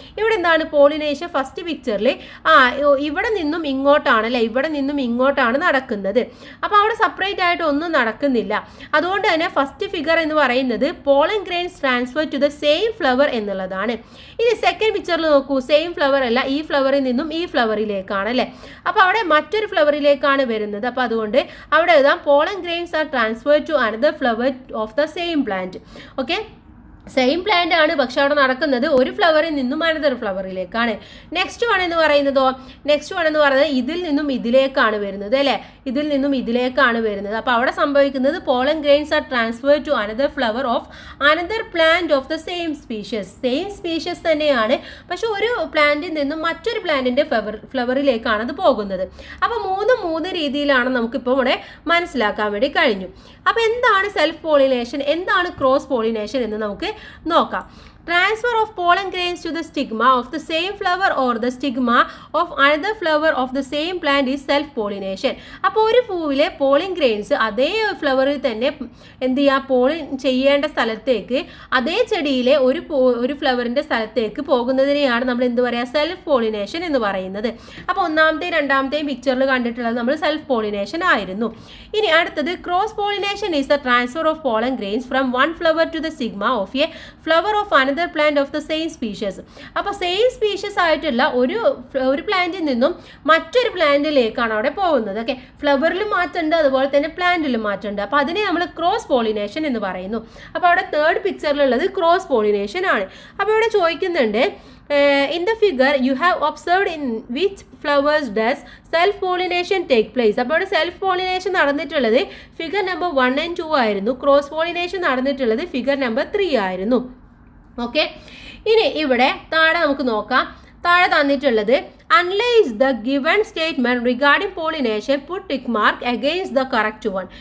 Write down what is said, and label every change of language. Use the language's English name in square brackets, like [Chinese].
[Malayalam] ഇവിടെ എന്താണ് pollination first പിക്ചറിൽ ഇവിടെ നിന്നും ഇങ്ങോട്ടാണ് അല്ലേ, ഇവിടെ നിന്നും ഇങ്ങോട്ടാണ് നടക്കുന്നത്. അപ്പോൾ അവിടെ സെപ്പറേറ്റ് ആയിട്ട് ഒന്നും നടക്കുന്നില്ല. അതുകൊണ്ട് തന്നെ ഫസ്റ്റ് ഫിഗർ എന്ന് പറയുന്നത് [English] pollen grains transfer to the same flower [Malayalam] എന്നുള്ളതാണ്. ഇനി സെക്കൻഡ് പിക്ചറിൽ നോക്കൂ, സെയിം ഫ്ലവർ അല്ല, ഈ ഫ്ലവറിൽ നിന്നും ഈ ഫ്ലവറിലേക്കാണ് അല്ലേ. അപ്പോൾ അവിടെ മറ്റൊരു ഫ്ലവറിലേക്കാണ് വരുന്നത്. അപ്പോൾ അതുകൊണ്ട് അവിടെ എഴുതാം [English] Pollen grains are transferred to another flower of the same plant. [Malayalam] Okay, same plant ആണ്, പക്ഷെ അവിടെ നടക്കുന്നത് ഒരു ഫ്ലവറിൽ നിന്നും അനദർ ഫ്ലവറിലേക്കാണ്. നെക്സ്റ്റ് വൺ എന്ന് പറയുന്നത് ഇതിൽ നിന്നും ഇതിലേക്കാണ് വരുന്നത് അല്ലേ, ഇതിൽ നിന്നും ഇതിലേക്കാണ് വരുന്നത്. അപ്പോൾ അവിടെ സംഭവിക്കുന്നത് [English] pollen grains are transferred to another flower of another plant of the same species [Malayalam] തന്നെയാണ്, പക്ഷെ ഒരു പ്ലാന്റിൽ നിന്നും മറ്റൊരു പ്ലാന്റിൻ്റെ ഫ്ലവറിലേക്കാണ് അത് പോകുന്നത്. അപ്പോൾ മൂന്ന് രീതിയിലാണ് നമുക്കിപ്പോൾ ഇവിടെ മനസ്സിലാക്കാൻ വേണ്ടി കഴിഞ്ഞു. അപ്പോൾ എന്താണ് സെൽഫ് പോളിനേഷൻ, എന്താണ് ക്രോസ് പോളിനേഷൻ എന്ന് നമുക്ക് നോക്കാം. [English] Transfer of pollen grains to the stigma of the same flower or the stigma of another flower of the same plant is self pollination. [Malayalam] അപ്പോൾ ഒരു പൂവിലെ പോളിൻ ഗ്രെയിൻസ് അതേ ഫ്ലവറിൽ തന്നെ എന്ത് ചെയ്യുക, പോളിൻ ചെയ്യേണ്ട സ്ഥലത്തേക്ക് അതേ ചെടിയിലെ ഒരു ഫ്ലവറിൻ്റെ സ്ഥലത്തേക്ക് പോകുന്നതിനെയാണ് നമ്മൾ എന്ത് പറയുക, സെൽഫ് പോളിനേഷൻ എന്ന് പറയുന്നത്. അപ്പോൾ ഒന്നാമത്തെയും രണ്ടാമത്തെയും പിക്ചറിൽ കണ്ടിട്ടുള്ളത് നമ്മൾ സെൽഫ് പോളിനേഷൻ ആയിരുന്നു. ഇനി അടുത്തത് [English] Cross pollination is the transfer of pollen grains from one flower to the stigma of a flower of another plant of the same species. [Malayalam] അപ്പോൾ സെയിം സ്പീഷ്യസ് ആയിട്ടുള്ള ഒരു പ്ലാന്റിൽ നിന്നും മറ്റൊരു പ്ലാന്റിലേക്കാണ് അവിടെ പോകുന്നത്. ഓക്കെ, ഫ്ലവറിലും മാറ്റമുണ്ട്, അതുപോലെ തന്നെ പ്ലാന്റിലും മാറ്റമുണ്ട്. അപ്പോൾ അതിനെ നമ്മൾ ക്രോസ് പോളിനേഷൻ എന്ന് പറയുന്നു. അപ്പോൾ അവിടെ തേർഡ് പിക്ചറിലുള്ളത് ക്രോസ് പോളിനേഷൻ ആണ്. അപ്പോൾ ഇവിടെ ചോദിക്കുന്നുണ്ട്, [English] in the figure you have observed in which flowers does self pollination take place. [Malayalam] അപ്പോൾ ഇവിടെ സെൽഫ് പോളിനേഷൻ നടന്നിട്ടുള്ളത് ഫിഗർ നമ്പർ 1 and 2 ആയിരുന്നു. ക്രോസ് പോളിനേഷൻ നടന്നിട്ടുള്ളത് ഫിഗർ നമ്പർ 3 ആയിരുന്നു. ഓക്കെ, ഇനി ഇവിടെ താഴെ നമുക്ക് നോക്കാം. താഴെ തന്നിട്ടുള്ളത് [English] Analyse the given statement regarding pollination, put tick mark against the correct one.